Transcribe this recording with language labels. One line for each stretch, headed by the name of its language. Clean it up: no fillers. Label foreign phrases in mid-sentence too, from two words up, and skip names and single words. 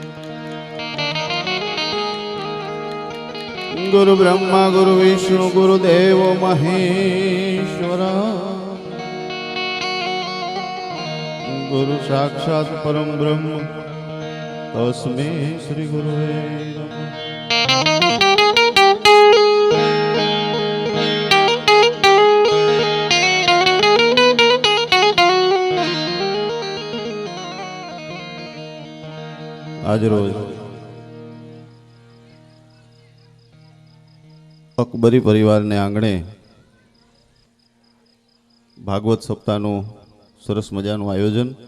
Sanskrit: गुरु ब्रह्मा गुरु विष्णु गुरुदेव महेश्वरा गुरु साक्षात् परम ब्रह्म तस्मै श्री गुरुवे नमः।
Gujarati: આજ રોજ અકબરી પરિવારને આંગણે ભાગવત સપ્તાહનું સરસ મજાનું આયોજન.